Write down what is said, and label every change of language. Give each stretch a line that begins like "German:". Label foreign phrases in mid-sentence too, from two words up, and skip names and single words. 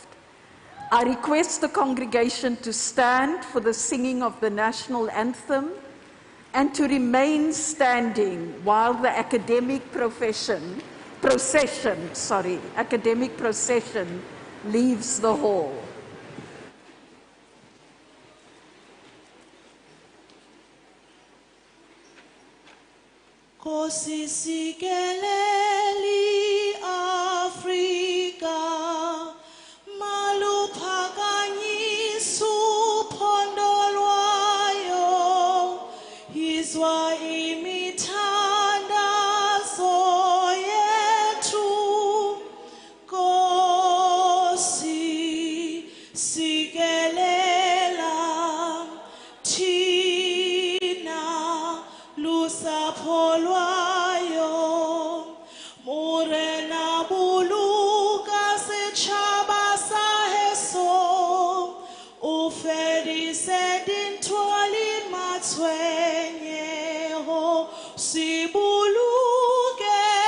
English: I request the congregation to stand for the singing of the National Anthem and to remain standing while the academic procession leaves the hall.
Xhosa: Kosi sikeleli Afrika, maluphakanyisu phondolwayo, izwa imithandazo yethu. Kosi sikelela thina lusapho lwayo,
Southern Sotho: morena buluka setšhaba sa heso, o fedise dintho le matshwenyeho, se boloke